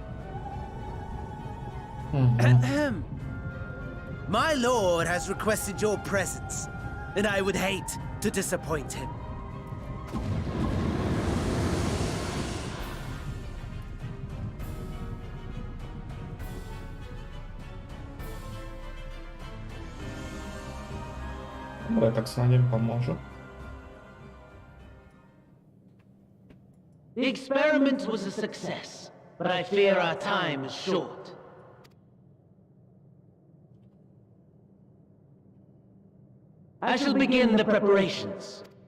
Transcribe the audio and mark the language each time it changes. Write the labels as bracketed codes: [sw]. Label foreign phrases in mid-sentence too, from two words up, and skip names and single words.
[en] Ahem. My lord has requested your presence, and I would hate to disappoint him. [sk] Dobre, tak snáď im pomôžu. [en] The experiment was a success, but I fear our time is short. I shall begin the preparations.